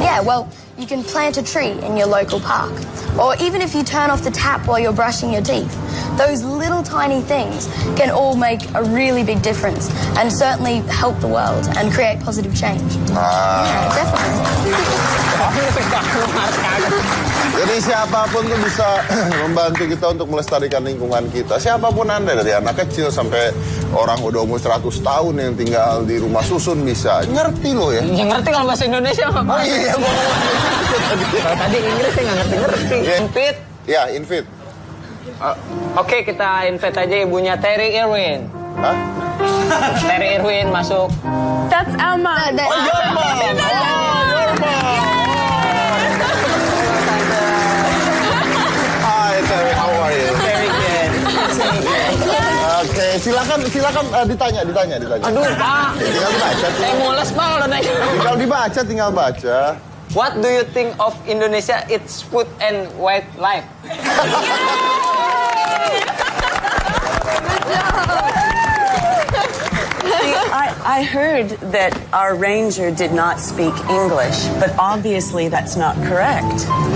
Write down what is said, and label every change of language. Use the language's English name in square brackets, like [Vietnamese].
[English] Yeah, well, you can plant a tree in your local park. Or even if you turn off the tap while you're brushing your teeth. Those little tiny things can all make a really big difference and certainly help the world and create positive change. Yeah, definitely. [Indonesian] Jadi siapapun tuh bisa membantu kita untuk melestarikan lingkungan kita. Siapapun Anda, dari anak kecil sampai orang udah umur 100 tahun yang tinggal di rumah susun bisa. Ngerti loh ya? Ya ngerti kalau bahasa Indonesia apa? Oh iya, Kalau tadi Inggris saya nggak ngerti. [English] Invite? [Indonesian] Ya, invite. Oke, kita invite aja ibunya Terry Irwin. Hah? Terry Irwin masuk. [English] That's Elma. Oh, Yorma! Hi, Terry, how are you? Very good. [Indonesian] Oke, silakan ditanya. Aduh, Pak. Tinggal dibaca. Saya mules, Pak, udah nanya. Tinggal baca. [English] What do you think of Indonesia, its food and wildlife? I heard that our ranger did not speak English, but obviously that's not correct.